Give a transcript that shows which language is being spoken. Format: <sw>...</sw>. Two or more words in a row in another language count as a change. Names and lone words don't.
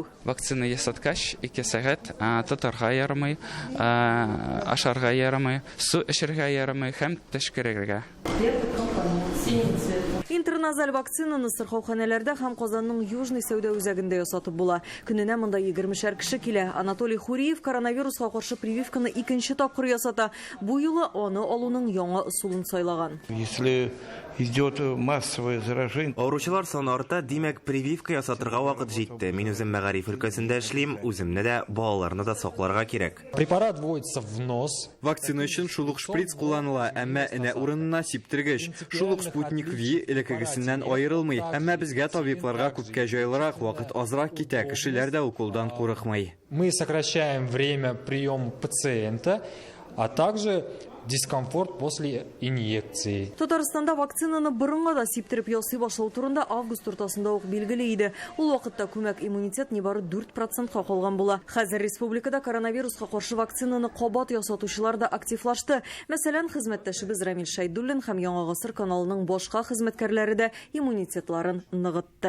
<tt>Вакцина ясаткач 2 сәгать тотарга ярамый, ашарга ярамый, су эчәргә ярамый һәм төшкерергә. Интерназаль вакцинаны сырхауханәләрдә һәм Казанның Южный сәүдә үзәгендә ясатып була. Көненә монда 20 кеше килә. Анатолий Хуриев коронавируска каршы прививканы 2нче тапкыр ясата. Бу юлы аны алуның яңа ысулын сайлаган.</tt> <ru>Если идет массовое заражение.</ru> <tt>Ауручылар саны арта, димәк прививка ясатырга вакыт җитте. Мин үзем мәгариф өлкәсендә эшлим, үземне дә, балаларны да сакларга кирәк.</tt> <ru>Препарат вводится в нос.</ru> <tt>Вакцина өчен шул ук шприц кулланыла, әмма энә урынына сиптергеч. Шул ук Спутник V элеккесеннән аерылмый, әмма безгә табибларга күпкә җайлырак, вакыт азрак китә, кешеләр дә уколдан курыкмый.</tt> <ru>Мы сокращаем время приема пациента, а также дискомфорт после инъекции.</ru> <tt>Татарстанда вакцинаны борынга да сиптереп ясый башлау турында август уртасында ук билгеле иде. Ул вакытта күмәк иммунитет нибары 4%ка калган була. Хәзер республикада коронавируска каршы вакцинаны кабат ясатучылар да активлашты. Мәсәлән, хезмәттәшебез Рамил Шайдуллин һәм Яңа Гасыр каналының башка хезмәткәрләре дә иммунитетларын ныгытты.</tt>